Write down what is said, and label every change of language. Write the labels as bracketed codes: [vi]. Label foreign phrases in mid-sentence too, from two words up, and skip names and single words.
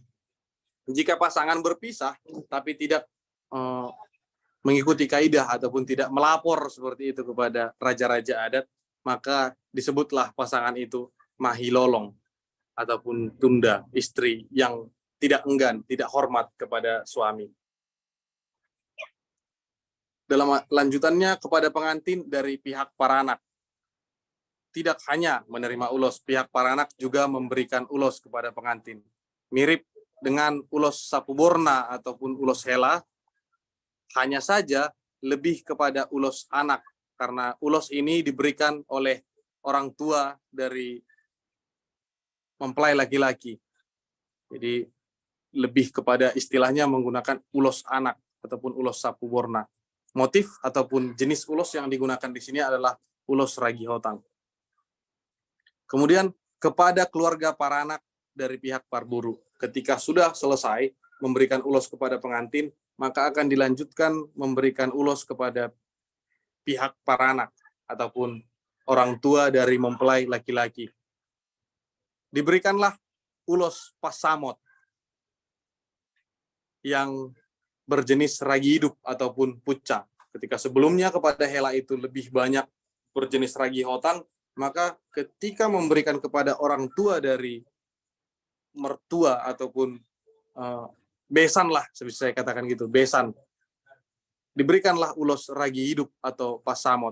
[id] Jika pasangan berpisah tapi tidak mengikuti kaidah ataupun tidak melapor seperti itu kepada raja-raja adat, maka disebutlah pasangan itu mahilolong ataupun tunda, istri yang tidak enggan, tidak hormat kepada suami. Dalam lanjutannya kepada pengantin dari pihak para anak. Tidak hanya menerima ulos, pihak para anak juga memberikan ulos kepada pengantin. Mirip dengan ulos sapuborna ataupun ulos hela, hanya saja lebih kepada ulos anak, karena ulos ini diberikan oleh orang tua dari mempelai laki-laki. Jadi lebih kepada istilahnya menggunakan ulos anak ataupun ulos sapuborna. Motif ataupun jenis ulos yang digunakan di sini adalah ulos ragi hotang. Kemudian kepada keluarga para anak dari pihak parburu, ketika sudah selesai memberikan ulos kepada pengantin, maka akan dilanjutkan memberikan ulos kepada pihak para anak ataupun orang tua dari mempelai laki-laki. Diberikanlah ulos pasamot yang berjenis ragi hidup ataupun puca. Ketika sebelumnya kepada Hela itu lebih banyak berjenis ragi hotang, maka ketika memberikan kepada orang tua dari mertua ataupun besan lah, bisa saya katakan gitu, besan, diberikanlah ulos ragi hidup atau pasamot.